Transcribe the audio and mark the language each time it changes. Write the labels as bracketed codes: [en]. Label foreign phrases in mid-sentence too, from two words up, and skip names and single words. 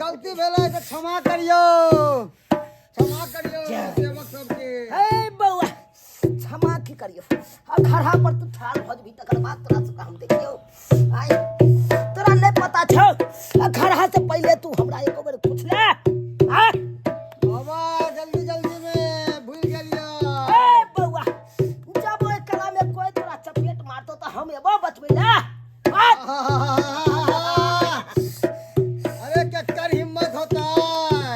[mai] गलती भेलै त क्षमा करियो सेवक सबके हे बौआ क्षमा की करियो खड़ा पर तू ठाड़ भ जबी तकर बाद तोरा से हम देखियो आय तोरा नहीं पता छौ खड़ा से पहले तू हमरा एक बार पूछ ले हां बाबा जल्दी जल्दी में भूल गेलियो हे बौआ जब ओइ कला में कोई तोरा चपेट मारतो त हम एबो बचबै ले अरे केकर हिम्मत होता है